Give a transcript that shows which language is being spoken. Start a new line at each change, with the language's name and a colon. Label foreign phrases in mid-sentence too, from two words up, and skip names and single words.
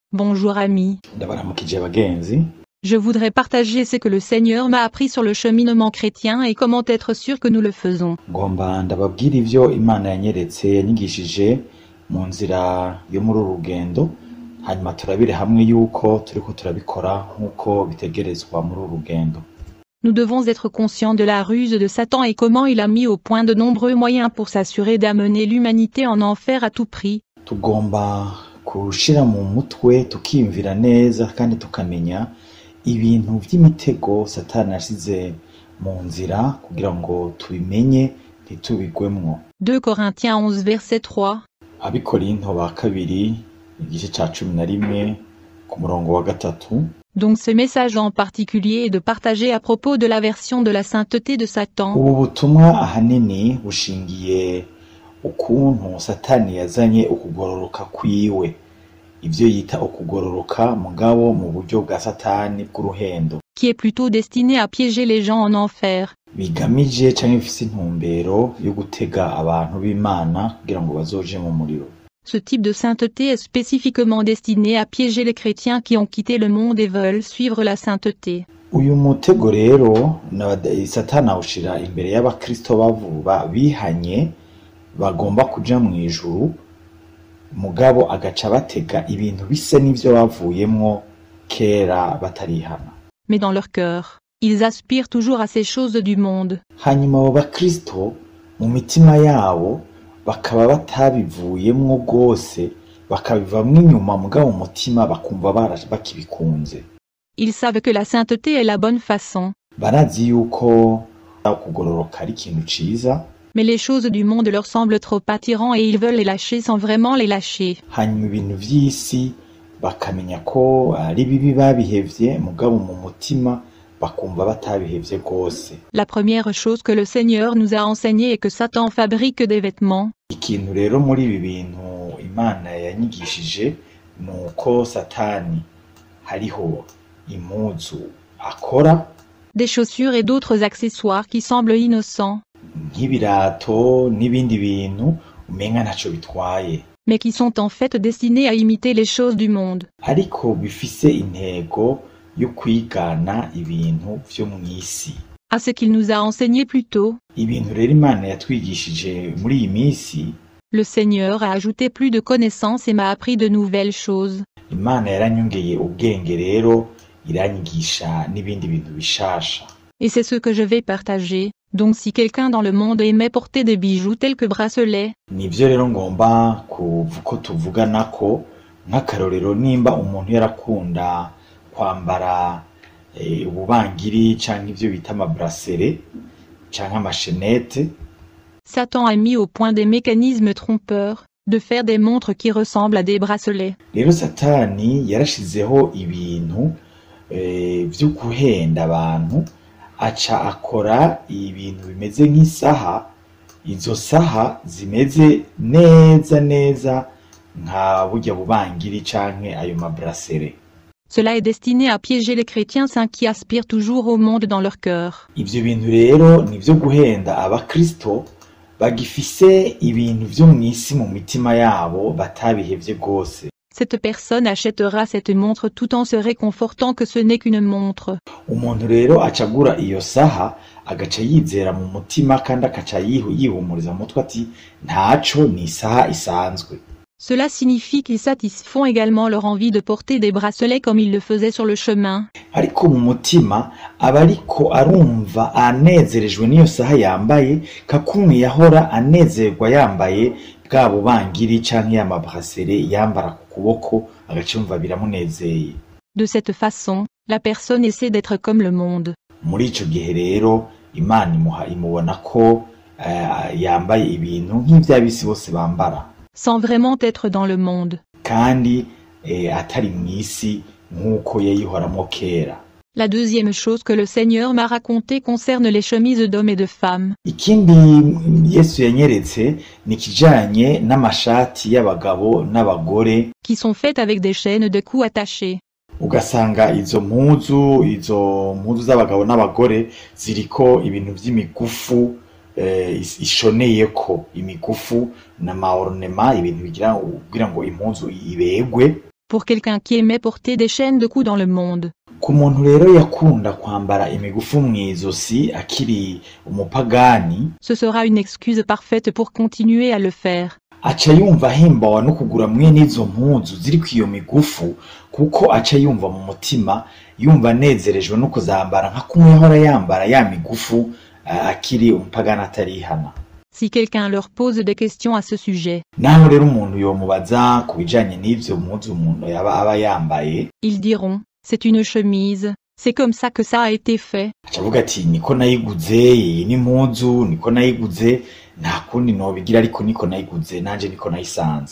French: Bonjour ami.
Rundi: Ndabaramukije bagenzi.
French: Je voudrais partager ce que le Seigneur m'a appris sur le cheminement chrétien et comment être sûr que nous le faisons.
Rundi: Ngomba ndababwira ivyo Imana yanyeretse yanyigishije mu nzira yo muri urugendo, hanyuma turabire hamwe yuko turiko turabikora nk'uko bitegerezwa muri urugendo.
French: Nous devons être conscients de la ruse de Satan et comment il a mis au point de nombreux moyens pour s'assurer d'amener l'humanité en enfer à tout prix.
Rundi: Tugomba kushira mu mutwe tukiyumvira neza kandi tukamenya ibintu vy'imitego Satani yashize mu nzira kugira ngo tubimenye ntitubigwemwo.
French: 2 Corinthiens 11 verset 3.
Rundi: Abikorinto ba kabiri igice ca 11 ku murongo wa 3.
French: Donc ce message en particulier est de partager à propos de la version de la sainteté de Satan.
Rundi: Ubu butumwa ahanini bushingiye ukuntu Satani yazanye ukugororoka kwiwe, ivyo yita ukugororoka mugabo mu buryo bwa Satani bw'uruhendo,
French: Qui est plutôt destiné à piéger les gens en enfer.
Rundi: bigamije canke bifise intumbero yo gutega abantu b'Imana kugira ngo bazoje mu muriro.
French: Ce type de sainteté est spécifiquement destiné à piéger les chrétiens qui ont quitté le monde et veulent suivre la sainteté.
Rundi: Uyu mutego rero Satani awushira imbere y'abakristo bavuba bihanye bagomba kuja mu ijuru, mugabo agaca batega ibintu bise n'ivyo bavuyemwo kera batarihana.
French: Mais dans leur cœur, ils aspirent toujours à ces choses du monde.
Rundi: Hanyuma abo bakristo mu mitima yabo bakaba batabivuyemwo rwose, bakabivamwo inyuma, mugabo mu mutima bakumva bakibikunze.
French: Ils savent que la sainteté est la bonne façon,
Rundi: Barazi yuko kugororoka ari ikintu ciza,
French: mais les choses du monde leur semblent trop attirants et ils veulent les lâcher sans vraiment les lâcher.
Rundi: hanyuma ibintu vy'isi bakamenya ko ari bibi babihevye, mugabo mu mutima bakumva batabihevye rwose.
French: La première chose que le Seigneur nous a enseignée est que Satan fabrique des vêtements.
Rundi: Ikintu rero muri ibi bintu Imana yanyigishije nuko Satani hariho impuzu akora,
French: Des chaussures et d'autres accessoires qui semblent innocents,
Rundi: nk'ibirato n'ibindi bintu umenga ntaco bitwaye,
French: mais qui sont en fait destinés à imiter les choses du monde.
Rundi: ariko bifise intego yo kwigana ibintu vyo mw'isi.
French: À ce qu'il nous a enseigné plus tôt,
Rundi: Ibintu rero Imana yatwigishije muri iyi minsi,
French: le Seigneur a ajouté plus de connaissances et m'a appris de nouvelles choses.
Rundi: Imana yaranyongeye ubwenge rero iranyigisha n'ibindi bintu bishasha.
French: Et c'est ce que je vais partager. Donc si quelqu'un dans le monde aimait porter des bijoux tels que bracelets,
Rundi: Nivyo rero ngomba ko tuvuganako, nk'akarorero nimba umuntu yarakunda kwambara ububangiri canke ivyo bita amabrasere canke amashenete,
French: Satan a mis au point des mécanismes trompeurs, de faire des montres qui ressemblent à des bracelets.
Rundi: rero Satani yarashizeho ibintu vyo guhenda abantu, aca akora ibintu bimeze nk'isaha, izo saha zimeze neza nka burya bubangiri canke ayo mabrasere.
French: Cela est destiné à piéger les chrétiens saints qui aspirent toujours au monde dans leur cœur.
Rundi: Ivyo bintu rero nivyo guhenda abakristo bagifise ibintu vyo mw'isi mu mitima yabo batabihevye rwose.
French: Cette personne achètera cette montre tout en se réconfortant que ce n'est qu'une montre.
Rundi: Umuntu rero acagura iyo saha agaca yizera mu mutima kandi akaca yihumuriza mu mutwe ati ntaco, ni isaha isanzwe.
French: Cela signifie qu'ils satisfont également leur envie de porter des bracelets comme ils le faisaient sur le chemin.
Rundi: Ariko mu mutima aba ariko arumva anezerejwe n'iyo saha yambaye, kakumwe yahora anezerwa yambaye bwa bubangiri canke ya mabrasere yambara ku kuboko, agaca yumva biramunezeye.
French: De cette façon, la personne essaie d'être comme le monde.
Rundi: Muri ico gihe rero Imana imubona ko yambaye ibintu nk'ivy'abisi bose bambara,
French: Sans vraiment être dans le monde.
Rundi: kandi atari mw'isi nk'uko yayihoramwo kera.
French: La deuxième chose que le Seigneur m'a racontée concerne les chemises d'hommes et de femmes.
Rundi: Ikindi Yesu yanyeretse ni kijanye n'amashati y'abagabo n'abagore,
French: Qui sont faites avec des chaînes de cou attachées.
Rundi: ugasanga izo mpuzu z'abagabo n'abagore ziriko ibintu vy'imigufu ishoneyeko, imigufu n'amaornema, ibintu kugira ngo impuzu ibegwe.
French: pour quelqu'un qui aimait porter des chaînes de cou dans le monde.
Rundi: ku muntu rero yakunda kwambara imigufu mw'izosi akiri umupagani,
French: Ce sera une excuse parfaite pour continuer à le faire.
Rundi: aca yumva ahimbawe no kugura mwene izo mpuzu ziriko iyo migufu, kuko aca yumva mu mutima yumva anezerejwe no kuzambara nka kumwe yahora yambara ya migufu akiri umupagani atarihana.
French: Si quelqu'un leur pose des questions à ce sujet,
Rundi: naho rero umuntu yomubaza ku bijanye n'ivyo mpuzu umuntu aba yambaye,
French: ils diront, c'est une chemise, c'est comme ça que ça a été fait.
Rundi: aca avuga ati niko nayiguze, iyi ni impuzu niko nayiguze, nta kundi nobigira ariko niko nayiguze, nanje niko nayisanze.